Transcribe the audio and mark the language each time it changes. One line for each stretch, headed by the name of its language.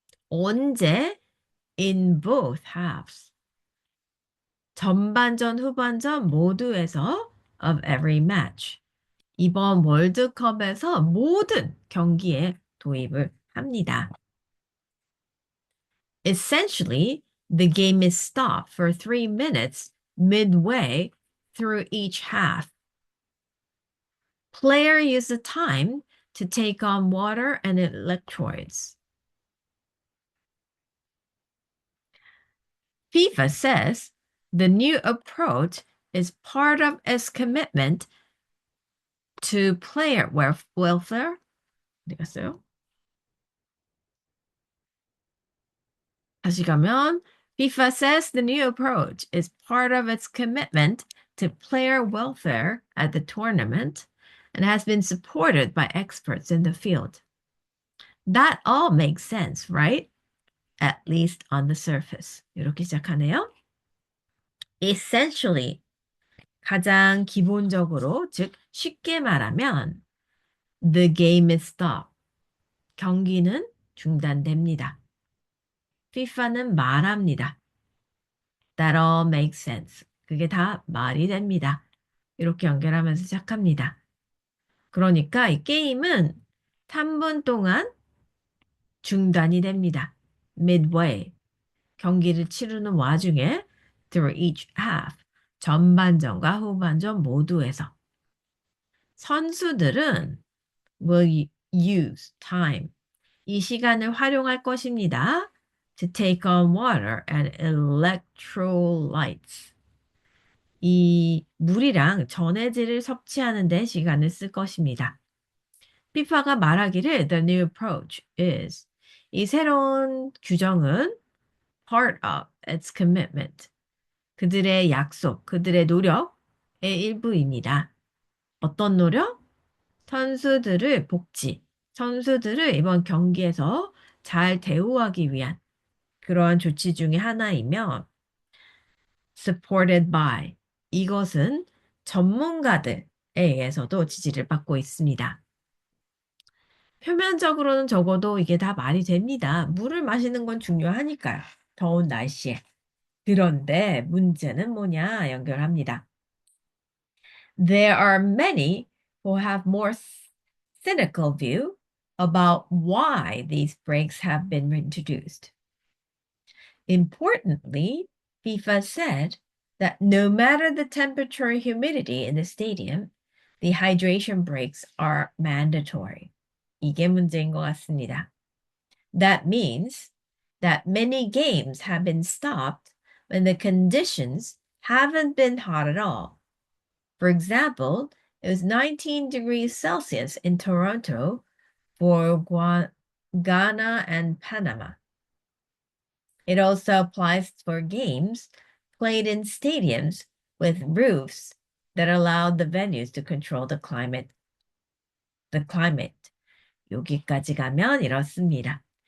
Korean: 언제?
English: In both halves.
Korean: 전반전, 후반전 모두에서
English: of every match.
Korean: 이번 월드컵에서 모든 경기에 도입을 합니다.
English: Essentially, the game is stopped for 3 minutes midway through each half. Player use the time to take on water and electrolytes. FIFA says the new approach is part of its commitment to player welfare.
Korean: 어디 갔어요? 다시 가면
English: FIFA says the new approach is part of its commitment to player welfare at the tournament and has been supported by experts in the field. That all makes sense, right? At least on the surface.
Korean: 이렇게 시작하네요.
English: Essentially,
Korean: 가장 기본적으로, 즉 쉽게 말하면
English: the game is stopped.
Korean: 경기는 중단됩니다. FIFA는 말합니다.
English: That all makes sense.
Korean: 그게 다 말이 됩니다. 이렇게 연결하면서 시작합니다. 그러니까 이 게임은 3분 동안 중단이 됩니다.
English: Midway.
Korean: 경기를 치르는 와중에
English: through each half.
Korean: 전반전과 후반전 모두에서. 선수들은
English: will use time.
Korean: 이 시간을 활용할 것입니다.
English: To take on water and electrolytes.
Korean: 이 물이랑 전해질을 섭취하는 데 시간을 쓸 것입니다. FIFA가 말하기를
English: the new approach is
Korean: 이 새로운 규정은
English: part of its commitment
Korean: 그들의 약속, 그들의 노력의 일부입니다. 어떤 노력? 선수들을 복지, 선수들을 이번 경기에서 잘 대우하기 위한 그러한 조치 중에 하나이며
English: supported by
Korean: 이것은 전문가들에 의해서도 지지를 받고 있습니다. 표면적으로는 적어도 이게 다 말이 됩니다. 물을 마시는 건 중요하니까요. 더운 날씨에. 그런데 문제는 뭐냐 연결합니다.
English: There are many who have more cynical view about why these breaks have been introduced. Importantly, FIFA said that no matter the temperature or humidity in the stadium, the hydration breaks are mandatory.
Korean: 이게 문제인 것 같습니다.
English: That means that many games have been stopped when the conditions haven't been hot at all. For example, it was 19 degrees Celsius in Toronto for Ghana and Panama. It also applies for games played in stadiums with roofs that allowed the venues to control the climate.
Korean: 여기까지 가면 이렇습니다.